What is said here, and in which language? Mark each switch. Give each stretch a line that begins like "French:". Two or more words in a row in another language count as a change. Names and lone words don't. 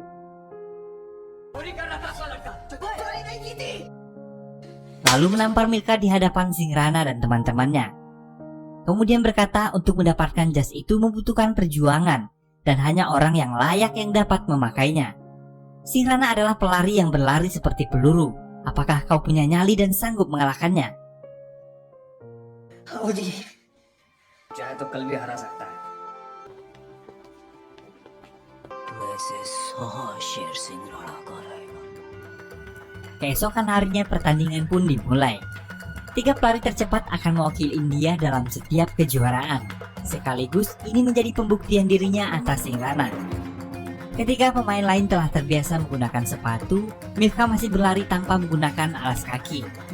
Indonesian: Lalu menampar Milka di hadapan Singrana dan teman-temannya. Kemudian berkata untuk mendapatkan jas itu membutuhkan perjuangan dan hanya orang yang layak yang dapat memakainya. Singrana adalah pelari yang berlari seperti peluru. Apakah kau punya nyali dan sanggup mengalahkannya?
Hindi: हाँ जी चाहे तो कल भी हरा सकता है। वैसे 100 शेर सिंगराना का रहेगा।
Indonesian: Keesokan harinya pertandingan pun dimulai. 3 pelari tercepat akan mewakili India dalam setiap kejuaraan. Sekaligus ini menjadi pembuktian dirinya atas Singrana. Ketika pemain lain telah terbiasa menggunakan sepatu, Milka masih berlari tanpa menggunakan alas kaki.